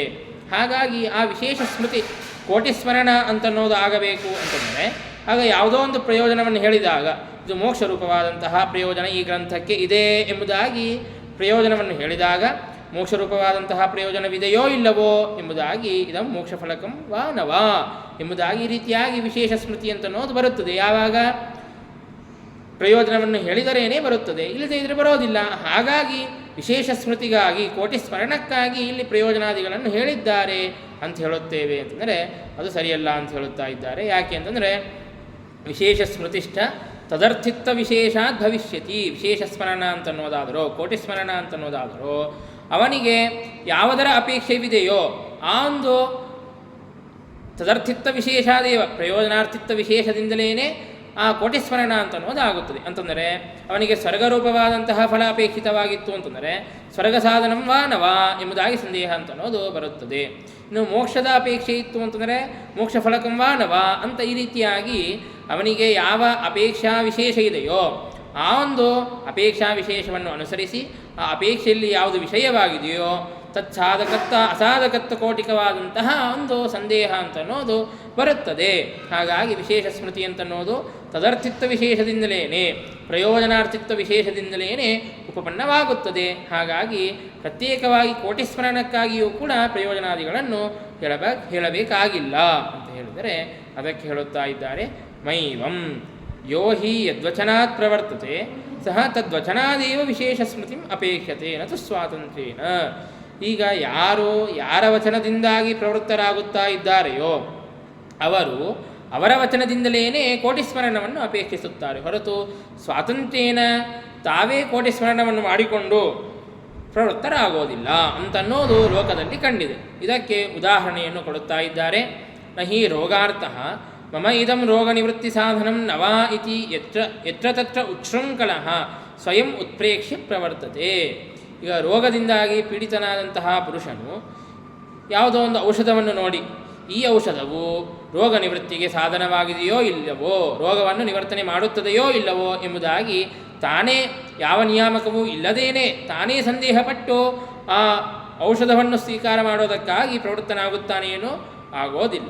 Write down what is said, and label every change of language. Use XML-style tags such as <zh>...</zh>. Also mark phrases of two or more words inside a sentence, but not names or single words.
<kn>ಹಾಗಾಗಿ ಆ ವಿಶೇಷ ಸ್ಮೃತಿ ಕೋಟಿ ಸ್ಮರಣ ಅಂತನ್ನೋದು ಆಗಬೇಕು ಅಂತಂದರೆ ಆಗ ಯಾವುದೋ ಒಂದು ಪ್ರಯೋಜನವನ್ನು ಹೇಳಿದಾಗ ಇದು ಮೋಕ್ಷ ರೂಪವಾದಂತಹ ಪ್ರಯೋಜನ ಈ ಗ್ರಂಥಕ್ಕೆ ಇದೆ ಎಂಬುದಾಗಿ ಪ್ರಯೋಜನವನ್ನು ಹೇಳಿದಾಗ ಮೋಕ್ಷ ರೂಪವಾದಂತಹ ಪ್ರಯೋಜನವಿದೆಯೋ ಇಲ್ಲವೋ ಎಂಬುದಾಗಿ</kn> <sa>ಇದಂ ಮೋಕ್ಷ ಫಲಕಂ ವಾ ನವಾ</sa> <kn>ಎಂಬುದಾಗಿ ಈ ರೀತಿಯಾಗಿ ವಿಶೇಷ ಸ್ಮೃತಿ ಅಂತನ್ನೋದು ಬರುತ್ತದೆ. ಯಾವಾಗ ಪ್ರಯೋಜನವನ್ನು ಹೇಳಿದರೇನೇ ಬರುತ್ತದೆ, ಇಲ್ಲದೇ ಇದ್ರೆ ಬರೋದಿಲ್ಲ. ಹಾಗಾಗಿ ವಿಶೇಷ ಸ್ಮೃತಿಗಾಗಿ ಕೋಟಿ ಸ್ಮರಣಕ್ಕಾಗಿ ಇಲ್ಲಿ ಪ್ರಯೋಜನಾದಿಗಳನ್ನು ಹೇಳಿದ್ದಾರೆ ಅಂತ ಹೇಳುತ್ತೇವೆ ಅಂತಂದರೆ ಅದು ಸರಿಯಲ್ಲ ಅಂತ ಹೇಳುತ್ತಾ ಇದ್ದಾರೆ. ಯಾಕೆ ಅಂತಂದರೆ</kn> <sa>ವಿಶೇಷ ಸ್ಮೃತಿಷ್ಠ ತದರ್ಥಿತ್ತ ವಿಶೇಷಾತ್ ಭವಿಷ್ಯತಿ.</sa> <kn>ವಿಶೇಷ ಸ್ಮರಣ ಅಂತನ್ನೋದಾದರೂ ಕೋಟಿ ಸ್ಮರಣ ಅಂತನ್ನೋದಾದರೂ ಅವನಿಗೆ ಯಾವುದರ ಅಪೇಕ್ಷೆವಿದೆಯೋ ಆ ಒಂದು</kn> <sa>ತದರ್ಥಿತ್ತ ವಿಶೇಷಾದೇವ ಪ್ರಯೋಜನಾರ್ಥಿತ್ತ</sa> <kn>ವಿಶೇಷದಿಂದಲೇ ಆ ಕೋಟಿ ಸ್ಮರಣ ಅಂತನ್ನೋದಾಗುತ್ತದೆ. ಅಂತಂದರೆ ಅವನಿಗೆ ಸ್ವರ್ಗರೂಪವಾದಂತಹ ಫಲ ಅಪೇಕ್ಷಿತವಾಗಿತ್ತು ಅಂತಂದರೆ</kn> <sa>ಸ್ವರ್ಗ ಸಾಧನಂ ವಾ ನವಾ</sa> <kn>ಎಂಬುದಾಗಿ ಸಂದೇಹ ಅಂತನ್ನೋದು ಬರುತ್ತದೆ. ಇನ್ನು ಮೋಕ್ಷದ ಅಪೇಕ್ಷೆ ಇತ್ತು ಅಂತಂದರೆ</kn> <sa>ಮೋಕ್ಷ ಫಲಕಂ ವಾ ನವಾ</sa> <kn>ಅಂತ ಈ ರೀತಿಯಾಗಿ ಅವನಿಗೆ ಯಾವ ಅಪೇಕ್ಷಾ ವಿಶೇಷ ಇದೆಯೋ ಆ ಒಂದು ಅಪೇಕ್ಷಾ ವಿಶೇಷವನ್ನು ಅನುಸರಿಸಿ ಆ ಅಪೇಕ್ಷೆಯಲ್ಲಿ ಯಾವುದು ವಿಷಯವಾಗಿದೆಯೋ ತತ್ಸಾಧಕತ್ವ ಅಸಾಧಕತ್ವ ಕೋಟಿಕವಾದಂತಹ ಒಂದು ಸಂದೇಹ ಅಂತನ್ನೋದು ಬರುತ್ತದೆ. ಹಾಗಾಗಿ ವಿಶೇಷ ಸ್ಮೃತಿ ಅಂತನ್ನೋದು ತದರ್ಥಿತ್ವ ವಿಶೇಷದಿಂದಲೇ ಪ್ರಯೋಜನಾರ್ಥಿತ್ವ ವಿಶೇಷದಿಂದಲೇ ಉಪಪನ್ನವಾಗುತ್ತದೆ. ಹಾಗಾಗಿ ಪ್ರತ್ಯೇಕವಾಗಿ ಕೋಟಿ ಸ್ಮರಣಕ್ಕಾಗಿಯೂ ಕೂಡ ಪ್ರಯೋಜನಾದಿಗಳನ್ನು ಹೇಳಬೇಕಾಗಿಲ್ಲ ಅಂತ ಹೇಳಿದರೆ ಅದಕ್ಕೆ ಹೇಳುತ್ತಾ ಇದ್ದಾರೆ</kn> <sa>ಮೈವಂ ಯೋ ಹಿ ಯದ್ವಚನಾತ್ ಪ್ರವರ್ತತೆ ಸಹ ತದ್ವಚನಾದೇವ ವಿಶೇಷ ಸ್ಮೃತಿಂ ಅಪೇಕ್ಷತೆ ನತು ಸ್ವಾತಂತ್ರ್ಯೇನ.</sa> <kn>ಈಗ ಯಾರ ವಚನದಿಂದಾಗಿ ಪ್ರವೃತ್ತರಾಗುತ್ತಾ ಇದ್ದಾರೆಯೋ ಅವರು ಅವರ ವಚನದಿಂದಲೇ ಕೋಟಿ ಸ್ಮರಣವನ್ನು ಅಪೇಕ್ಷಿಸುತ್ತಾರೆ ಹೊರತು ಸ್ವಾತಂತ್ರ್ಯೇನ ತಾವೇ ಕೋಟಿ ಸ್ಮರಣವನ್ನು ಮಾಡಿಕೊಂಡು ಪ್ರವೃತ್ತರಾಗೋದಿಲ್ಲ ಅಂತನ್ನೋದು ಲೋಕದಲ್ಲಿ ಕಂಡಿದೆ. ಇದಕ್ಕೆ ಉದಾಹರಣೆಯನ್ನು ಕೊಡುತ್ತಾ ಇದ್ದಾರೆ.</kn> <sa>ನಹಿ ರೋಗಾರ್ಥಃ ಮಮ ಇದಂ ರೋಗ ನಿವೃತ್ತಿ ಸಾಧನಂ ನವಾ ಇತಿ ಯತ್ರ ತತ್ರ ಉಚ್ಛೃಂಖಲಃ ಸ್ವಯಂ ಉತ್ಪ್ರೇಕ್ಷ್ಯ ಪ್ರವರ್ತತೆ.</sa> <kn>ಈಗ ರೋಗದಿಂದಾಗಿ ಪೀಡಿತನಾದಂತಹ ಪುರುಷನು ಯಾವುದೋ ಒಂದು ಔಷಧವನ್ನು ನೋಡಿ ಈ ಔಷಧವು ರೋಗ ನಿವೃತ್ತಿಗೆ ಸಾಧನವಾಗಿದೆಯೋ ಇಲ್ಲವೋ, ರೋಗವನ್ನು ನಿವರ್ತನೆ ಮಾಡುತ್ತದೆಯೋ ಇಲ್ಲವೋ ಎಂಬುದಾಗಿ ತಾನೇ ಯಾವ ನಿಯಾಮಕವೂ ಇಲ್ಲದೇನೆ ತಾನೇ ಸಂದೇಹಪಟ್ಟು ಆ ಔಷಧವನ್ನು ಸ್ವೀಕಾರ ಮಾಡೋದಕ್ಕಾಗಿ ಪ್ರವೃತ್ತನಾಗುತ್ತಾನೇನೋ ಆಗೋದಿಲ್ಲ.</kn>